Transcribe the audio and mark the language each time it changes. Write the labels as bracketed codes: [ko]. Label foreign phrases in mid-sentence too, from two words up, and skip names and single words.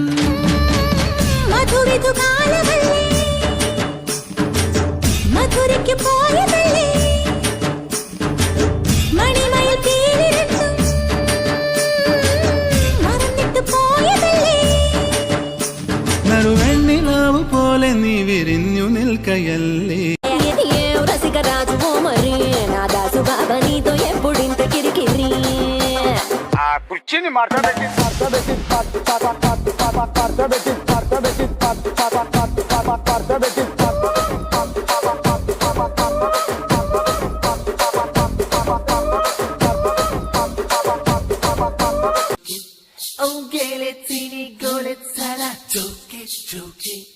[ml] മധുരയ്ക്ക് പോയതല്ലേ മണിമയിൽ പേരിരട്ടും മറന്നിട്ട് പോയതല്ലേ. നറുവെണ്ണിലാവ് പോലെ നീ വിരിഞ്ഞു നിൽക്കയല്ലേ. [te] రసికరాజువో మరి నా దాసు బాబా నీతో ఎప్పుడింత కిరికిరి. కుర్చీని మార్చబెట్టి Oh gele tini gole tsala joke joke.